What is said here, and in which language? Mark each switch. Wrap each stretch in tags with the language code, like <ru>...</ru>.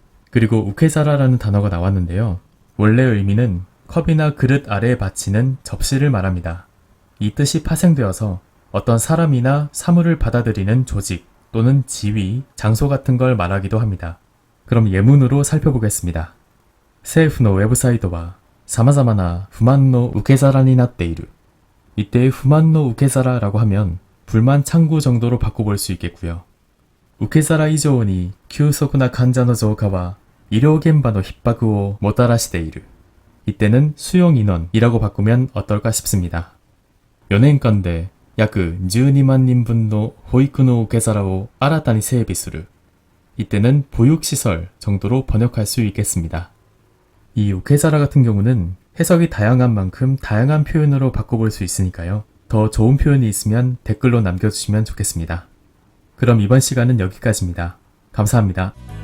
<ko>그리고 우케자라라는 단어가 나왔는데요. 원래 의미는 컵이나 그릇 아래에 받치는 접시를 말합니다. 이 뜻이 파생되어서 어떤 사람이나 사물을 받아들이는 조직 또는 지위, 장소 같은 걸 말하기도 합니다. 그럼 예문으로 살펴보겠습니다.</ko> <ja>政府のウェブサイトは様々な不満の受け皿になっている.</ja> <ko>이때</ko> <ja>不満の受け皿</ja> <ko>라고 하면 불만 창구 정도로 바꿔볼 수 있겠고요.</ko> <ja>受け皿以上に急速な患者の増加は医療現場の逼迫をもたらしている.</ja> <ko>이때는 수용 인원이라고 바꾸면 어떨까 싶습니다.</ko> <ja>4年間で約12万人分の保育の受け皿を新たに整備する.</ja> <ko>이때는 보육시설 정도로 번역할 수 있겠습니다. 이 우케자라 같은 경우는 해석이 다양한 만큼 다양한 표현으로 바꿔볼 수 있으니까요. 더 좋은 표현이 있으면 댓글로 남겨주시면 좋겠습니다. 그럼 이번 시간은 여기까지입니다. 감사합니다.</ko>